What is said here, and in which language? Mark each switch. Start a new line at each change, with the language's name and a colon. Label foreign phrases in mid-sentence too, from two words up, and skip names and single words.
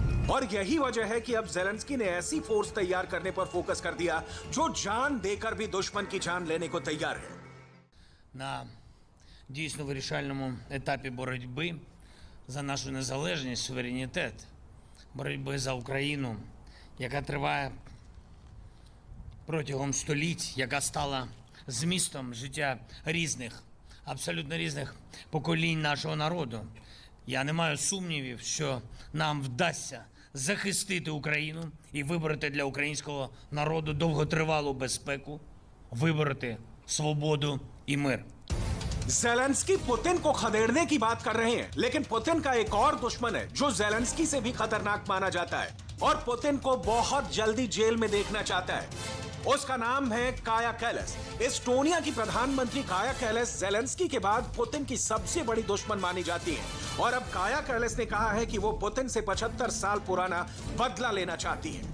Hindi: और यही वजह है कि अब ज़ेलेंस्की ने ऐसी फोर्स तैयार करने पर फोकस कर दिया जो जान देकर भी दुश्मन की जान लेने को तैयार है।
Ukrainian: На дійсно вирішальному етапі боротьби за нашу незалежність, суверенітет, боротьби за Україну, яка триває протягом століть, яка стала змістом життя різних, абсолютно різних поколінь нашого народу. Я не маю сумнівів, що нам вдасться захистити Україну і вибороти для українського народу довготривалу безпеку, вибороти свободу і мир.
Hindi: ज़ेलेंस्की पुतिन को खदेड़ने की बात कर रहे हैं, लेकिन पुतिन का एक और दुश्मन है जो ज़ेलेंस्की से भी खतरनाक माना जाता है और पुतिन को बहुत जल्दी जेल में देखना चाहता है। उसका नाम है काया कैलस। एस्टोनिया की प्रधानमंत्री काया कैलस ज़ेलेंस्की के बाद पुतिन की सबसे बड़ी दुश्मन मानी जाती है और अब काया कैलस ने कहा है कि वो पुतिन से 75 साल पुराना बदला लेना चाहती है।